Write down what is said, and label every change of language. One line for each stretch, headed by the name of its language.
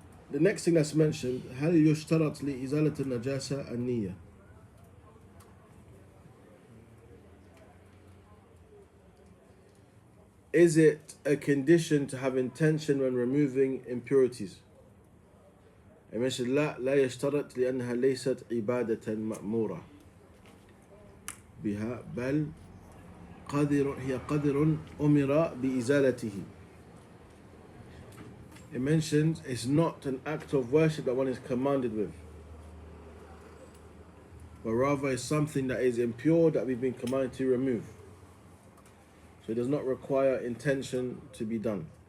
English: The next thing that's mentioned,
Arabic: هل يشترط لإزالة النجاسة النية?
English: Is it a condition to have intention when removing impurities? I mentioned
Arabic: لا يشترط لأنها ليست عبادة مأمورة بها بل هي قدر أمر بإزالته.
English: It mentions it's not an act of worship that one is commanded with, but rather it's something that is impure that we've been commanded to remove. So it does not require intention to be done.